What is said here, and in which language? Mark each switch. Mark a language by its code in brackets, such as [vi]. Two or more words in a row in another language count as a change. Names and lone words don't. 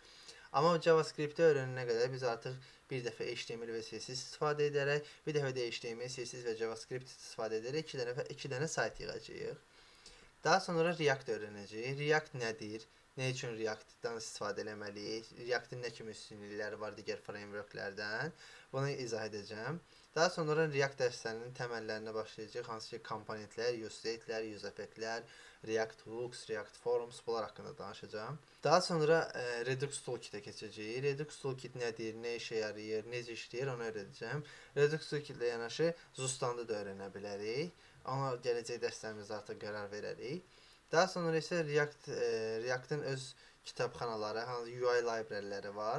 [az] Amma JavaScript-i öyrənənə qədər biz artıq bir dəfə HTML və CSS istifadə edərək, bir dəfə də HTML, CSS və JavaScript istifadə edərək iki dənə sayt yığacağıq. Daha sonra React öyrənəcəyik. React nədir? Nə üçün React-dan istifadə etməliyik? React-in nə kimi üstünlükləri var digər framework-lərdən? Bunu izah edəcəm. Daha sonra React dərslərinin təməllərinə başlayacağıq. Hansı ki, komponentlər, [en] use state-lər, use effect-lər, React hooks, React forms bunlar haqqında danışacağam. [az] Daha sonra Redux Toolkit-ə keçəcəyik. Redux Toolkit nədir, nə işə yarayır, necə işləyir onu öyrədəcəm. Redux Toolkit-lə yanaşı Zustandı da öyrənə bilərik. Ona gələcək dərslərimizdə artıq qərar verərik. Daha sonra isə React-ın öz kitabxanaları, hansı [en] UI library-ləri [az] var.